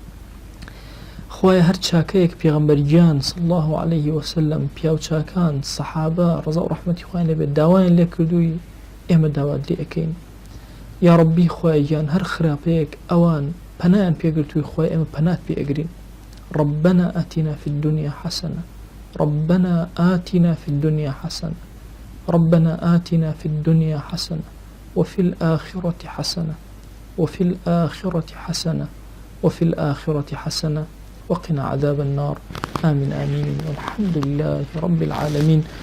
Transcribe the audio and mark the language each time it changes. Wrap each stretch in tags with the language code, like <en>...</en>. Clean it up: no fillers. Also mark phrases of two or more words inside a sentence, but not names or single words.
<ckb>خۆی هەر چاکەیەک پێغەمبەرگیان</ckb> <ar>صلی الله عليه وسلم</ar> <ckb>پیاو چاکان سەحابە ڕەزا و ڕەحمەتی خۆیان لێبێت داوایان لێ کردووی ئێمە داوات لێ ئەکەین یا ربی خۆی گیان هەر خراپەیەک ئەوان پەنایان پێگرتووی خۆی ئێمە پەنات پێ ئەگرین</ckb> <ar>ربنا آتنا في الدنيا حسنة ربنا آتنا في الدنيا حسنة ربنا آتنا في الدنيا حسنة وفي الآخرة حسنة وفي الآخرة حسنة وفي الآخرة حسنة وقنا عذاب النار آمين آمين والحمد لله رب العالمين.</ar>